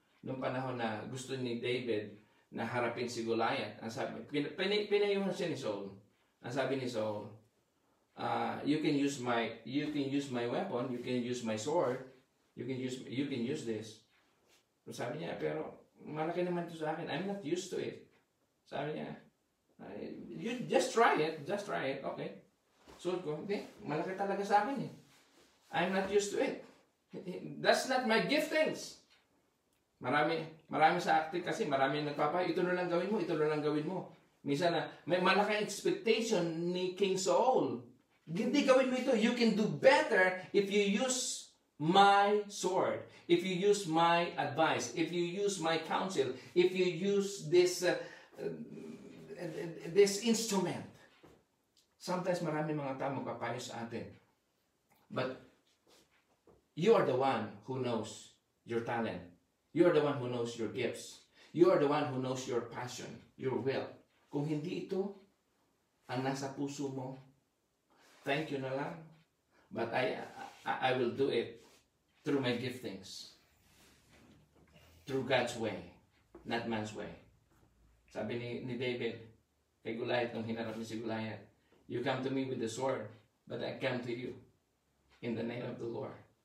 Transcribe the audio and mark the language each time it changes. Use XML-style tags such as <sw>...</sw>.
<tl>Noong panahon na gusto ni David na harapin si Goliath, ang sabi, pinayuhan siya ni Saul. Ang sabi ni Saul,</tl> <en>you can use my weapon, you can use my sword, you can use this.</en> <tl>So sabi niya, pero malaki naman ito sa akin.</tl> <en>I'm not used to it.</en> <tl>Sabi niya,</tl> <en>you just try it, okay.</en> <tl>So ko, hindi, malaki talaga sa akin eh.</tl> <en>I'm not used to it. That's not my giftings.</en> <tl>Marami sa acting kasi marami nagpapay, ito na lang gawin mo. Minsan na may malaking expectation ni King Saul. Hindi gawin mo ito.</tl> <en>You can do better if you use my sword, if you use my advice, if you use my counsel, if you use this instrument.</en> <tl>Sometimes marami mga tao magpapayo sa atin.</tl> <en>But you are the one who knows your talent. You are the one who knows your gifts. You are the one who knows your passion, your will.</en> <tl>Kung hindi ito ang nasa puso mo,</tl> <en>thank you</en> <tl>na lang.</tl> <en>But I will do it through my giftings. Through God's way, not man's way.</en> <tl>Sabi ni David kay Goliath nung hinarap niya si Goliath,</tl> <en>you come to me with the sword, but I come to you in the name of the Lord.</en>